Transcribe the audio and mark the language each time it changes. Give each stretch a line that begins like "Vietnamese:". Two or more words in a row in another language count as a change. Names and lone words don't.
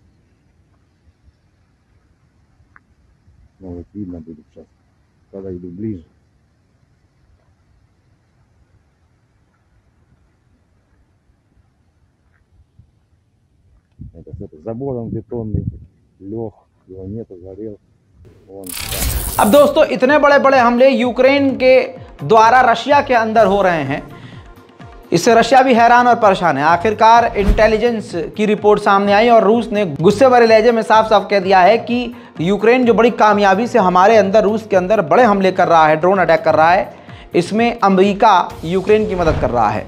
Russian: Ну вот видно будет сейчас, когда иду ближе. Это с забором бетонный, лег, его нету, горел. Вон,
Hindi: अब दोस्तों इतने बड़े बड़े हमले यूक्रेन के द्वारा रशिया के अंदर हो रहे हैं, इससे रशिया भी हैरान और परेशान है। आखिरकार इंटेलिजेंस की रिपोर्ट सामने आई और रूस ने गुस्से भरे लहजे में साफ साफ कह दिया है कि यूक्रेन जो बड़ी कामयाबी से हमारे अंदर, रूस के अंदर बड़े हमले कर रहा है,
English: drone attack
Hindi: कर रहा है, इसमें अमेरिका यूक्रेन की मदद कर रहा है।